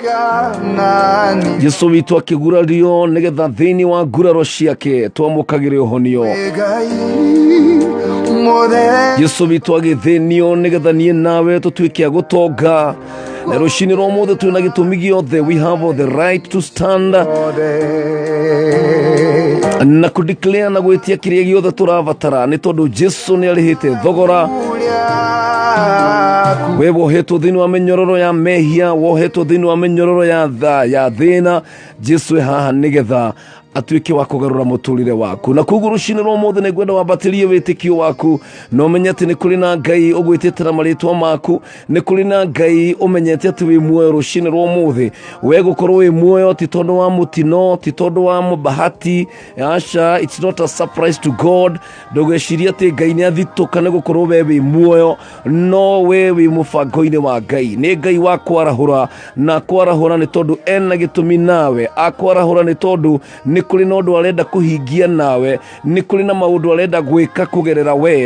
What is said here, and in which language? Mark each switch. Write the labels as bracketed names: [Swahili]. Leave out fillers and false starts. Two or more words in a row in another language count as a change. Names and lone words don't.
[Kikuyu] Jesu witu akigurario nigetha thiini wa nguraro ciake twamukagire uhonio. Jesu witu agithinio nigetha nie nawe tutuike agutonga. Na rucini rwa mothe twina gitumi giothe, [English] we have the right to stand [Kikuyu] na kudeclare na gwitia kiria giothe turavatara ni tondu Jesu ni arihite thogora. We wohetwo thiini wa minyororo ya mehia, wohetwo thiini wa minyororo ya thina. Jesu haha nigetha atuike wa kugarura muturire waku. Na kuguo rucini rwa mothe ni gwenda wambatirie witikio waku no menyete ni kuri na Ngai ugwitetera maritwa maku, ni kuri na Ngai umenyete ati wi muoyo rucini rwa mothe. We gukorwo wi muoyo ti tondu wa mutino, ti tondu wa mubahati. Asha, [English] it's not a surprise to God. [Kikuyu] Ndugeciria ati Ngai ni athituka ni gukorwo we wi muoyo, no we wi mubango-ini wa Ngai. Ni Ngai wa kwarahura na kwarahura ni tondu ena gitumi nawe. Akwarahura ni tondu ni kuri na undu arenda kuhingia nawe, ni kuri na maundu arenda gwika kugerera we.